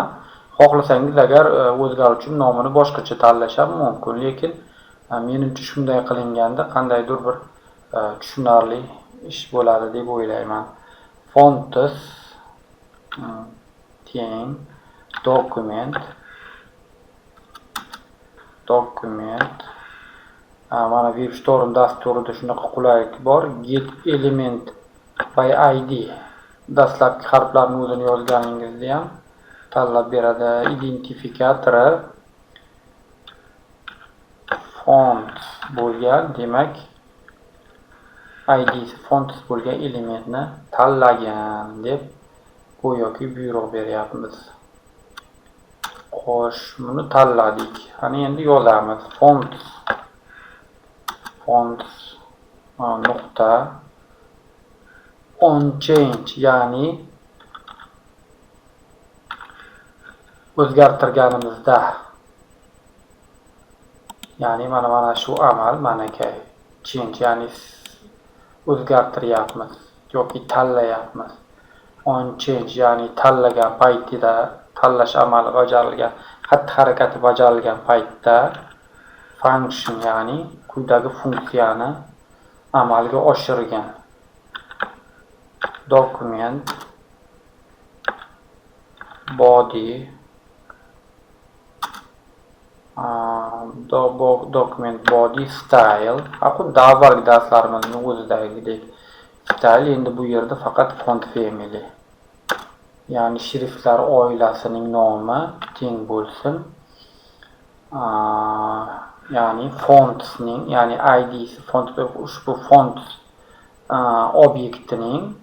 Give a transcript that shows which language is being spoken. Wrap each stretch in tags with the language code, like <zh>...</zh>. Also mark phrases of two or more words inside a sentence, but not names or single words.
<uz>Xohlasangiz agar o'zgaruvchi nomini boshqacha tanlash ham mumkin, lekin menimcha shunday qilinganda qandaydir bir tushunarli ish bo'ladi deb o'ylayman. Fonts teng document mana WebStorm dasturida shunaqa qulaylik bor.</uz> <en>Get element by id</en> <uz>dastlabki harflarni o'zini yozganingizda ham tanlab beradi. Identifikatori fonts bo'lgan, demak id'si fonts bo'lgan elementni tanlagan deb go'yoki buyruq beryapmiz. Xo'sh, buni tanladik. Qani endi yozamiz. Fonts nuqta</uz> <en>on change,</en> <uz>ya'ni o'zgartirganimizda, ya'ni mana shu amal manakay change, ya'ni o'zgartiryapmiz yoki tanlayapmiz.</uz> <en>On change,</en> <uz>ya'ni tanlagan paytida, tanlash amali bajarilgan, xatti-harakati bajarilgan paytda function, ya'ni quyidagi funksiyani amalga oshirgan.</uz> <en>Document body document body style.</en> <uz>Xuddi avvalgi darslarimizning o'zidagidek Style endi bu yerda faqat</uz> <en>font family.</en> <uz>Ya'ni shriftlar oilasining nomi teng bo'lsin. Ya'ni fontsning, ya'ni id'si font ushbu font obyektining</uz>